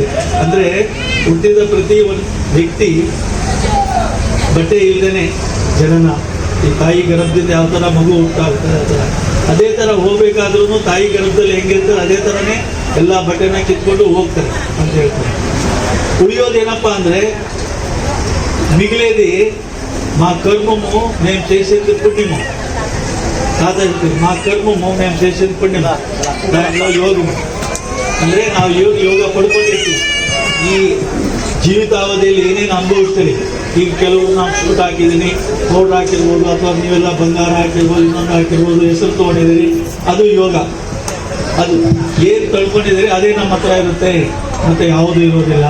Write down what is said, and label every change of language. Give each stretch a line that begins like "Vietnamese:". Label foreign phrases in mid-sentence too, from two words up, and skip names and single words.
Kannada: ಅಂದರೆ ಹುಟ್ಟಿದ ಪ್ರತಿ ಒಂದು ವ್ಯಕ್ತಿ ಬಟ್ಟೆ ಇಲ್ಲದೇ ಜನನ, ಈ ತಾಯಿ ಗರ್ಭದಿಂದ ಯಾವ ಥರ ಮಗು ಹುಟ್ಟಾಗ್ತದೆ ಆ ಥರ, ಅದೇ ಥರ ಹೋಗ್ಬೇಕಾದ್ರೂ ತಾಯಿ ಗರ್ಭದಲ್ಲಿ ಹೆಂಗಿರ್ತಾರೆ ಅದೇ ಥರನೇ ಎಲ್ಲ ಬಟ್ಟೆನ ಕಿತ್ಕೊಂಡು ಹೋಗ್ತಾರೆ ಅಂತ ಹೇಳ್ತಾರೆ. ಉಳಿಯೋದೇನಪ್ಪ ಅಂದರೆ,
Telugu: మిగిలేది మా కర్మము మేము చేసేది పుణ్యము. కాదంటే మా కర్మము మేము చేసేది పుణ్యము, దాంట్లో యోగము.
Kannada: ಅಂದರೆ ನಾವು ಯೋಗ ಪಡ್ಕೊಂಡಿರ್ತೀವಿ ಈ ಜೀವಿತಾವಧಿಯಲ್ಲಿ ಏನೇನು ಅನುಭವಿಸ್ತೀವಿ. ಈಗ ಕೆಲವರು ನಾವು ಸೂಟ್ ಹಾಕಿದ್ದೀನಿ, ಪೌಡ್ರ್ ಹಾಕಿರ್ಬೋದು, ಅಥವಾ ನೀವೆಲ್ಲ ಬಂಗಾರ ಹಾಕಿರ್ಬೋದು, ಇನ್ನೊಂದು ಹಾಕಿರ್ಬೋದು, ಹೆಸರು ತೊಗೊಂಡಿದ್ದೀರಿ, ಅದು ಯೋಗ. ಅದು ಏನು ತಳ್ಕೊಂಡಿದ್ದೀರಿ ಅದೇ ನಮ್ಮ ಹತ್ರ ಇರುತ್ತೆ, ಮತ್ತು ಯಾವುದೂ ಇರೋದಿಲ್ಲ.